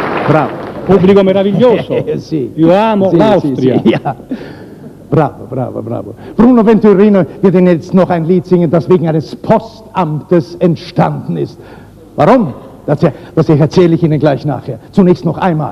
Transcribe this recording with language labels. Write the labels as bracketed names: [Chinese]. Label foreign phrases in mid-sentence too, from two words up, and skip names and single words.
[Italian] Bravo. Pubblico meraviglioso. Sì. Io amo Sì, l'Austria. Sì, ja. Bravo, bravo, bravo. [German] Bruno Venturino wird Ihnen jetzt noch ein Lied singen, das wegen eines Postamtes entstanden ist. Warum? Das erzähle ich Ihnen gleich nachher. Zunächst noch einmal.